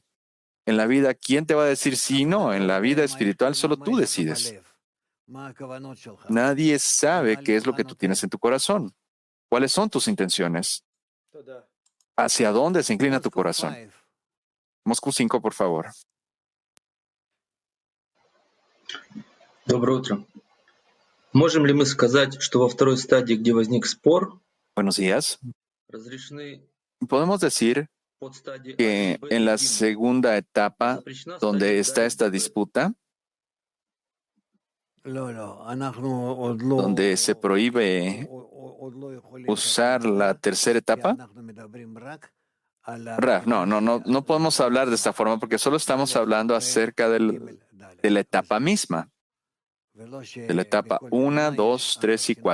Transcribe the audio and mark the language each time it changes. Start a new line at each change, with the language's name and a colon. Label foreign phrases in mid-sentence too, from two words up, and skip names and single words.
Spanish: En la vida, ¿quién te va a decir sí y no? En la vida espiritual solo tú decides. Nadie sabe qué es lo que tú tienes en tu corazón. ¿Cuáles son tus intenciones? ¿Hacia dónde se inclina tu corazón? Moscú 5, por favor.
Russian: Доброе утро. Можем ли мы сказать, что во второй стадии, где возник спор,
Spanish: Buenos días. Podemos decir que en la segunda etapa, donde está esta disputa, donde se prohíbe usar la tercera etapa, Raf, no podemos hablar de esta forma porque solo estamos hablando acerca de la etapa misma, de la etapa 1, 2, 3 y 4.